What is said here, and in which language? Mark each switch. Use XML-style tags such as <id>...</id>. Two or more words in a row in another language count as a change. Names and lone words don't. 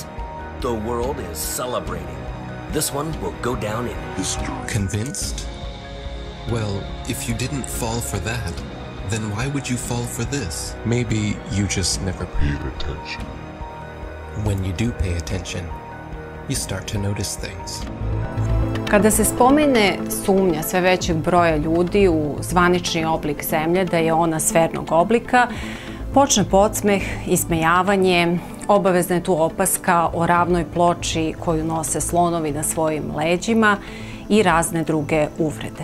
<en>The world is celebrating. This one will go down in history. Convinced? Well, if you didn't fall for that, then why would you fall for this? Maybe you just never paid attention. When you do pay attention, you start to notice things.</en> <sr>Kada se spomene sumnja sve većeg broja ljudi u zvanični oblik Zemlje, da je ona sfernog oblika, počne podsmeh, ismejavanje, obavezna je tu opaska o ravnoj ploči koju nose slonovi na svojim leđima i razne druge uvrede.</sr>